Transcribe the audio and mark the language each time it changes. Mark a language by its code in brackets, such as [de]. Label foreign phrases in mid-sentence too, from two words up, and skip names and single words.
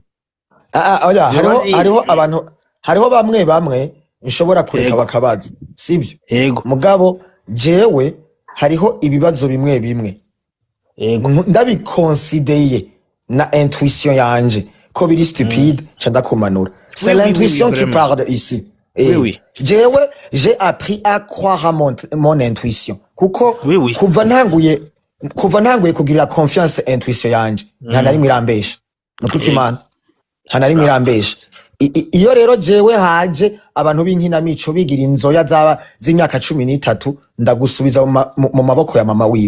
[rn] Oya hariho bamwe nshobora kureka bakabaza sibyo? Yego. Mugabo jewe hariho ibibazo bimwe ndabiconsideye na intuition yanje ko biri stupide canda kumanura. [fr] C'est l'intuition qui parle ici. Oui. J'ai appris à croire à mon intuition. [rn] Kuko kuva ntanguye kugira confiance intuition yanje nta nari mirambesha. Nuko Imana nta nari mirambesha. Iyo rero jewe haje abantu b'inkinamico bigira inzoya z'imyaka 13 ndagusubiza mu maboko ya mama wiwe.